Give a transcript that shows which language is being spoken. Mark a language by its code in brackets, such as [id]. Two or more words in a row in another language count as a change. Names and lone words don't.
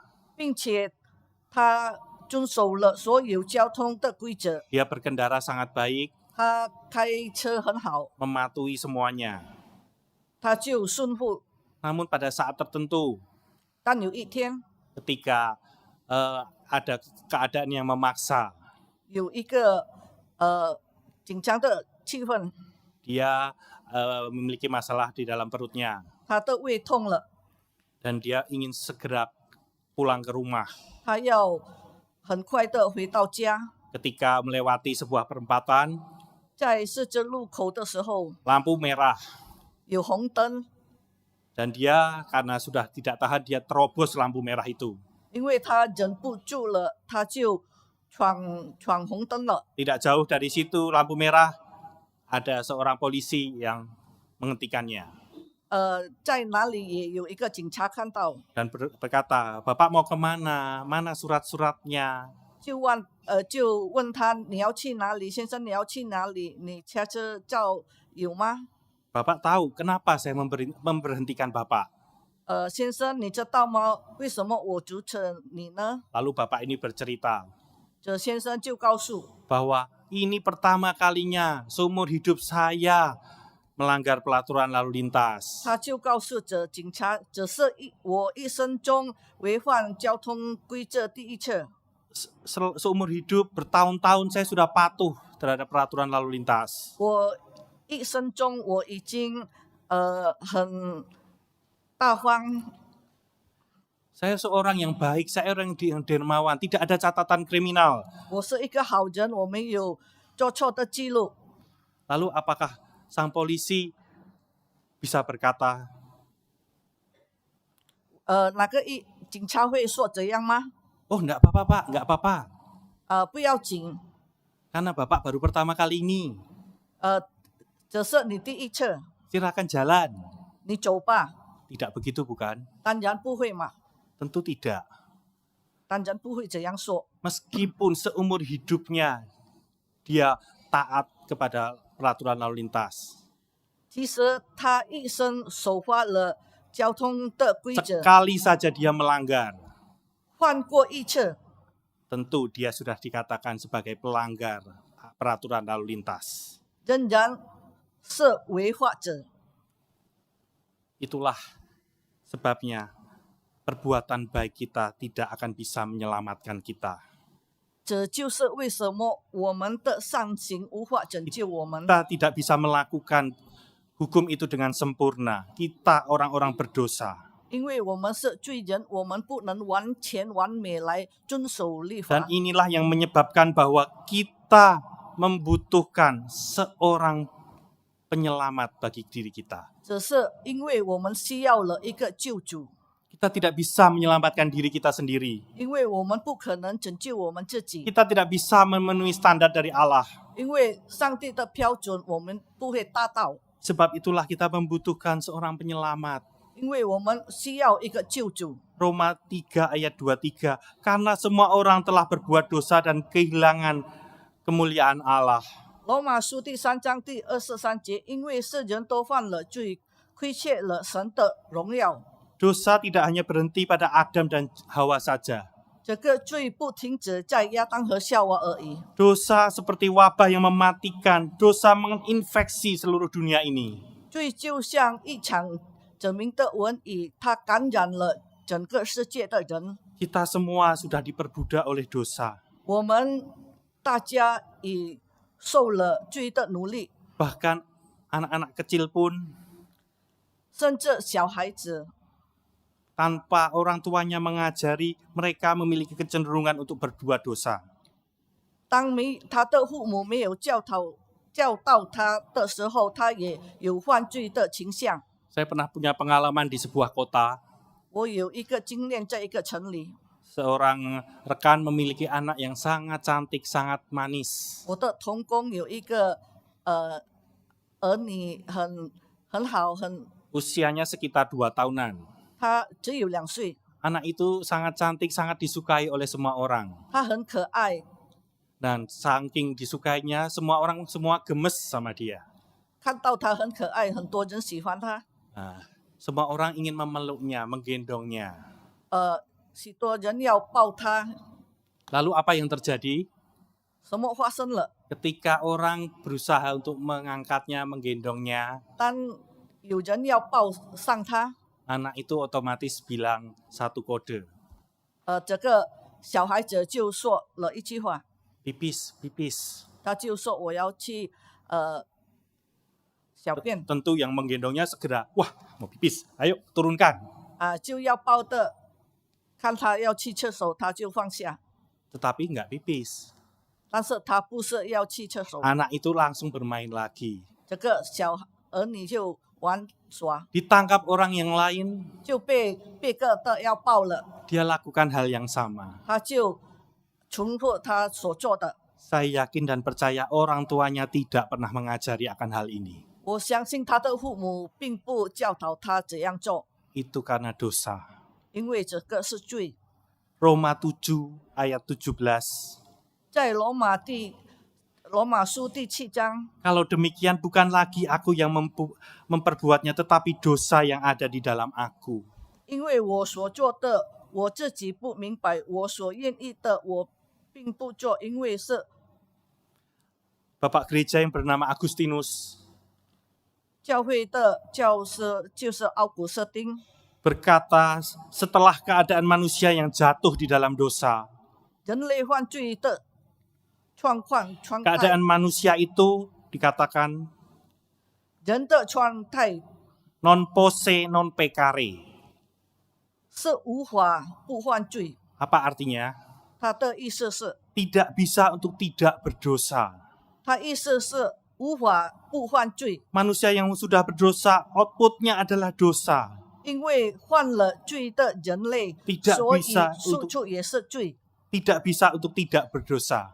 [zh] 并且他遵守了所有交通的规则， [id] Dia berkendara sangat baik, [zh] 他开车很好， [id] mematuhi semuanya. [zh] 他就顺服。 [id] Namun pada saat tertentu, [zh] 但有一天， [id] ketika ada keadaan yang memaksa. [zh] 有一个紧张的气氛， [id] Dia memiliki masalah di dalam perutnya [zh] 他的胃痛了， [id] dan dia ingin segera pulang ke rumah. [zh] 他要很快的回到家。 [id] Ketika melewati sebuah perempatan, [zh] 在十字路口的时候， [id] lampu merah [zh] 有红灯， [id] dan dia karena sudah tidak tahan dia terobos lampu merah itu. [zh] 因为他忍不住了，他就闯红灯了。 [id] Tidak jauh dari situ lampu merah ada seorang polisi yang menghentikannya [zh] 在哪里也有一个警察看到， [id] dan berkata, "Bapak mau kemana? Mana surat-suratnya?" [zh] 就问他你要去哪里，先生你要去哪里？你驾车照有吗？ [id] Bapak tahu kenapa saya memberhentikan Bapak? [zh] 先生你知道吗？为什么我阻止你呢？ [id] Lalu Bapak ini bercerita [zh] 这先生就告诉 [id] bahwa ini pertama kalinya seumur hidup saya melanggar pelaturan lalu lintas. [zh] 他就告诉着警察，这是我一生中违反交通规则第一次。 [id] Seumur hidup bertahun-tahun saya sudah patuh terhadap peraturan lalu lintas. [zh] 我一生中我已经很大方， [id] Saya seorang yang baik, saya orang yang dermawan, tidak ada catatan kriminal. [zh] 我是一个好人，我没有做错的记录。 [id] Lalu apakah sang polisi bisa berkata, [zh] 哪个警察会说这样吗？ [id] "Oh, enggak apa-apa Pak, enggak apa-apa. [zh] 不要紧， [id] Karena Bapak baru pertama kali ini. [zh] 这是你第一次， [id] Silakan jalan." [zh] 你走吧。 [id] Tidak begitu bukan? [zh] 当然不会嘛， [id] Tentu tidak. [zh] 当然不会这样说。 [id] Meskipun seumur hidupnya dia taat kepada peraturan lalu lintas. [zh] 其实他一生守法了交通的规则， [id] Sekali saja dia melanggar, [zh] 犯过一次， [id] tentu dia sudah dikatakan sebagai pelanggar peraturan lalu lintas. [zh] 仍然是违法者。 [id] Itulah sebabnya perbuatan baik kita tidak akan bisa menyelamatkan kita. [zh] 这就是为什么我们的善行无法拯救我们。 [id] Kita tidak bisa melakukan hukum itu dengan sempurna. Kita orang-orang berdosa. [zh] 因为我们是罪人，我们不能完全完美来遵守律 [id] Dan [zh] 法。 [id] inilah yang menyebabkan bahwa kita membutuhkan seorang penyelamat bagi diri kita. [zh] 只是因为我们需要了一个救主， [id] Kita tidak bisa menyelamatkan diri kita sendiri. [zh] 因为我们不可能拯救我们自己， [id] Kita tidak bisa memenuhi standar dari Allah. [zh] 因为上帝的标准我们不会达到， [id] Sebab itulah kita membutuhkan seorang penyelamat. [zh] 因为我们需要一个救主。 [id] Roma 3 ayat 23. Karena semua orang telah berbuat dosa dan kehilangan kemuliaan Allah. [zh] 罗马书第3章第23节，因为世人都犯了罪，亏欠了神的荣耀。 [id] Dosa tidak hanya berhenti pada Adam dan Hawa saja. [zh] 这个罪不停止在亚当和夏娃而已， [id] Dosa seperti wabah yang mematikan. Dosa menginfeksi seluruh dunia ini. [zh] 罪就像一场证明的瘟疫，它感染了整个世界的人。 [id] Kita semua sudah diperbudak oleh dosa. [zh] 我们大家已受了罪的奴隶， [id] Bahkan anak-anak kecil pun [zh] 甚至小孩子 [id] tanpa orang tuanya mengajari, mereka memiliki kecenderungan untuk berbuat dosa. [zh] 当他的父母没有教导他的时候，他也有犯罪的倾向。 [id] Saya pernah punya pengalaman di sebuah kota. [zh] 我有一个经验，在一个城里， [id] Seorang rekan memiliki anak yang sangat cantik, sangat manis. [zh] 我的同工有一个儿女很好， [id] Usianya sekitar 2 tahunan. [zh] 他只有2岁， [id] Anak itu sangat cantik, sangat disukai oleh semua orang. [zh] 他很可爱， [id] Dan saking disukainya, semua gemes sama dia. [zh] 看到他很可爱，很多人喜欢他。 [id] Nah, semua orang ingin memeluknya, menggendongnya. [zh] 许多人要抱他， [id] Lalu apa yang terjadi? [zh] 什么发生了？ [id] Ketika orang berusaha untuk mengangkatnya, menggendongnya, [zh] 当有人要抱上他， [id] anak itu otomatis bilang satu kode. [zh] 这个小孩子就说了一句话， [id] pipis, pipis. [zh] 他就说我要去小便 [id] Tentu yang menggendongnya segera, wah mau pipis, ayo turunkan. [zh] 就要抱的，看他要去厕所，他就放下， [id] Tetapi nggak pipis. [zh] 但是他不是要去厕所， [id] Anak itu langsung bermain lagi. [zh] 这个小儿女就玩耍， [id] Ditangkap orang yang lain, [zh] 就被个的要抱了， [id] dia lakukan hal yang sama. [zh] 他就重复他所做的。 [id] Saya yakin dan percaya orang tuanya tidak pernah mengajari akan hal ini. [zh] 我相信他的父母并不教导他怎样做， [id] Itu karena dosa. [zh] 因为这个是罪。 [id] Roma 7 ayat 17. [zh] 在罗马书第7章， [id] Kalau demikian bukan lagi aku yang memperbuatnya, tetapi dosa yang ada di dalam aku. [zh] 因为我所做的，我自己不明白；我所愿意的，我并不做，因为是 [id] Bapak gereja yang bernama Agustinus [zh] 教会的教师，就是奥古斯丁。 [id] berkata, setelah keadaan manusia yang jatuh di dalam dosa, [zh] 人类犯罪的状态， [id] keadaan manusia itu dikatakan [zh] 人的状态 [la] non posse non peccare. [zh] 是无法不犯罪。 [id] Apa artinya? [zh] 他的意思是， [id] Tidak bisa untuk tidak berdosa. [zh] 他意思是无法不犯罪， [id] Manusia yang sudah berdosa, outputnya adalah dosa. [zh] 因为犯了罪的人类， [id] Tidak [zh] 所以 [id] bisa [zh] 输出也是罪。 [id] Tidak bisa untuk tidak berdosa.